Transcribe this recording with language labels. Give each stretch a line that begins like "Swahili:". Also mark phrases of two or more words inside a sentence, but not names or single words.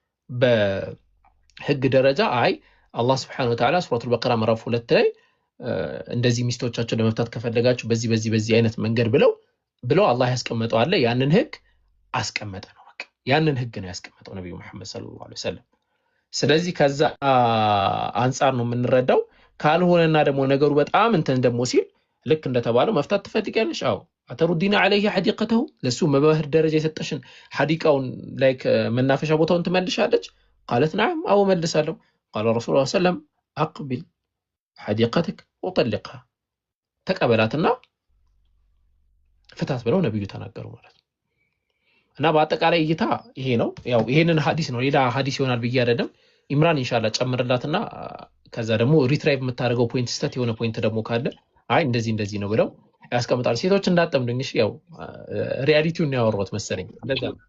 Amharic: በህግ ደረጃ አይ አላህ
Arabic: سبحانه وتعالى
Amharic: ሱረቱል በቀራ ምዕራፍ 2 ላይ እንደዚህ ሚስቶቻቸውን ለመፍታት ከፈለጋችሁ በዚህ አይነት መንገድ ብለው አላህ ያስቀመጠው አለ። ያንን ህግ አስቀመጠ ነው። በቃ ያንን ህግ ነው ያስቀመጠው ነብዩ መሐመድ
Arabic: صلى الله عليه وسلم።
Amharic: ስለዚህ ከዛ አንፃር ነው የምንረዳው። ካልሆነና ደግሞ ነገሩ በጣም እንትን ደግሞ ሲል ልክ እንደተባለው መፍታት ትፈልጊያለሽ? አዎ
Arabic: أتردين عليه حديقته
Amharic: ለሱ መባህር ደረጃ የሰጠሽን ሐዲቃውን ላይክ መናፈሻ ቦታውን ትመልሻለች?
Arabic: قالت نعم
Amharic: አዎ መልሳለሁ።
Arabic: قال رسول الله صلى الله عليه وسلم اقبل حديقتك وطلقها
Amharic: ተቀበላትና ፍታት ብለው ነብዩ ተናገሩ ማለት ነው። እና በአጠቃላይ እይታ ይሄ ነው። ያው ይሄንን ሐዲስ ነው ሌላ ሐዲስ ይሆናል ብዬ አይደለም። ኢምራን ኢንሻአላህ ጨምርላትና ከዛ ደግሞ ሪትራይቭ የምታደርገው ፖይንት ስታት የሆነ ፖይንት ደግሞ ካለ አይ እንደዚህ ነው ብለው ያስቀምጣል። ሴቶች እንዳጠምዱኝ እሺ፣ ያው ሪያሊቲውን ያወራሁት መሰለኝ እንደዛ ነው።